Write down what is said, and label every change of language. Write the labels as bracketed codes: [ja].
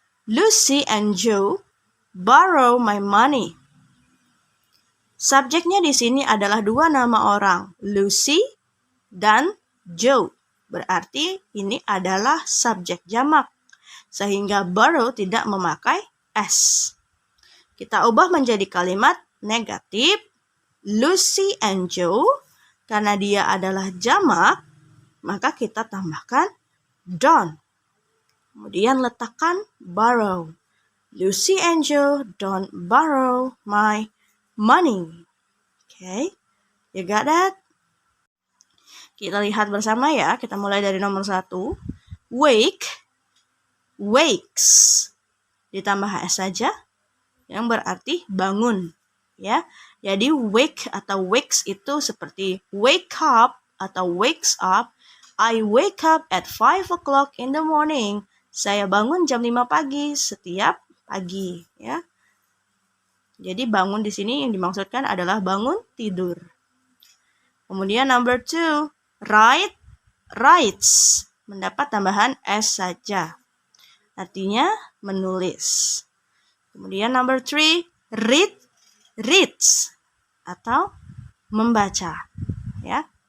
[en] Lucy and Joe borrow my money. [id] Subjeknya di sini adalah dua nama orang, Lucy dan Joe. Berarti ini adalah subjek jamak, sehingga borrow tidak memakai s. Kita ubah menjadi kalimat negatif. Lucy and Joe, karena dia adalah jamak, maka kita tambahkan don't. Kemudian letakkan borrow. [en] Lucy and Joe don't borrow my money. Okay, you got that? [id] Kita lihat bersama ya. Kita mulai dari nomor 1. Wake, wakes. Ditambah s saja, yang berarti bangun. Ya, jadi wake atau wakes itu seperti wake up atau wakes up. [en] I wake up at 5 o'clock in the morning. [id] Saya bangun jam 5 pagi setiap pagi, ya. Jadi bangun di sini yang dimaksudkan adalah bangun tidur. Kemudian number 2, write, writes, mendapat tambahan s saja. Artinya menulis. Kemudian number 3, read, reads, atau membaca, ya.